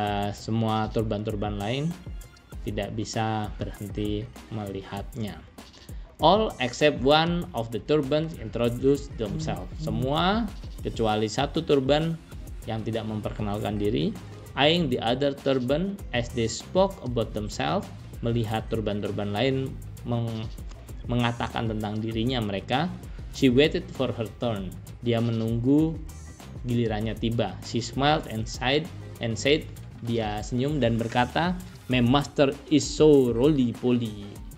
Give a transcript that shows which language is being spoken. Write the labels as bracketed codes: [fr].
[id] Semua turban-turban lain tidak bisa berhenti melihatnya. [en] All except one of the turbans introduced themselves. [id] Semua kecuali satu turban yang tidak memperkenalkan diri. [en] Eyeing the other turban as they spoke about themselves. [id] Melihat turban-turban lain mengatakan tentang dirinya mereka. [en] She waited for her turn. [id] Dia menunggu gilirannya tiba. [en] She smiled and said, [id] dia senyum dan berkata, [en] my master is so roly-poly.